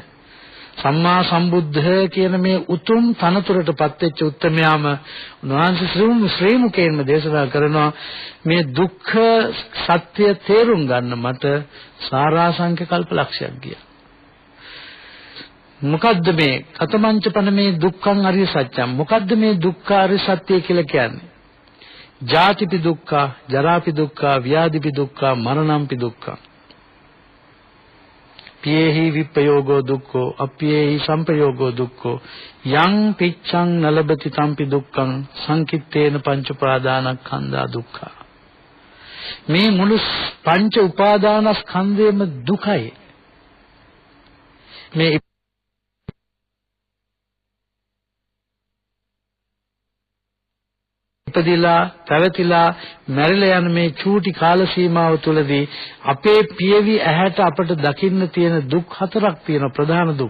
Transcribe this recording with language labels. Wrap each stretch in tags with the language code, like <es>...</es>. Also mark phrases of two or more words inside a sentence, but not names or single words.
<si>සම්මා සම්බුද්ධ කියන මේ උතුම් තනතුරටපත් වෙච්ච උත්තමයාම උන්වහන්සේ ශ්‍රී මුකේන්ම දේශනා කරනවා මේ දුක්ඛ සත්‍ය තේරුම් ගන්න මට සාරාංශක කල්පලක්ෂයක් ගියා. මොකද්ද මේ</si> <pi>කතමංචපන මේ දුක්ඛං අරිය සත්‍යම්?</pi> <si>මොකද්ද මේ දුක්ඛ අරිය සත්‍ය කියලා කියන්නේ?</si> <pi>ජාතිපි දුක්ඛ, ජරාපි දුක්ඛ, ව්‍යාධිපි දුක්ඛ, මරණම්පි දුක්ඛ. පියේහි විප්පයෝගෝ දුක්ඛෝ, අප්පියේහි සම්පයෝගෝ දුක්ඛෝ, යං පිච්ඡං නලබති තම්පි දුක්ඛං, සංකිට්ඨේන පංච උපාදානස්කන්ධා දුක්ඛ.</pi> <si>මේ මුළු පංච උපාදානස්කන්ධයම දුකයි. මේ ඉපදිලා පැවතිලා මැරිලා යන මේ චූටි කාල සීමාව තුළදී අපේ පියවි ඇහැට අපට දකින්න තියෙන දුක් හතරක් තියෙන ප්‍රධාන දුක්.</si>